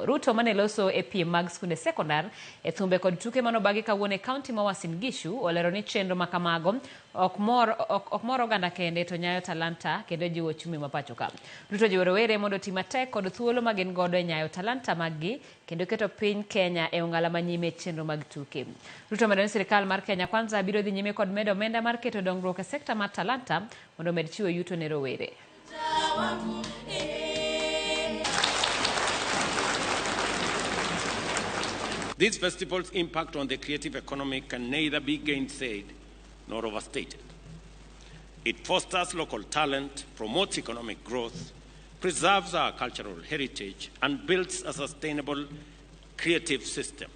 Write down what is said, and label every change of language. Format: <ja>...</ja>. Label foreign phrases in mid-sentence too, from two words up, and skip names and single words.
<luo>Ruto mane loso e piem mag skunde sekondar e thumbe kod tuke manobagi kawuono e kaunti ma Uasin Gishu olero ni chenro makamago ok mor oganda kende to nyayo talanta kendo jiwo chumi mapacho ka. Ruto jiwo rowere mondo tii matek kod thuolo magin godo nyayo talanta maggi kendo keto piny Kenya e ongala manyime chenro mag tuke. Ruto medo ni sirikal mar Kenya Kwanza biro dhi nyime kod medo omenda mar keto dongruok e sekta mar talanta mondo med chiwo yuto ne rowere.</luo> <en>These festivals' impact on the creative economy can neither be gainsaid nor overstated. It fosters local talent, promotes economic growth, preserves our cultural heritage, and builds a sustainable creative system.</en>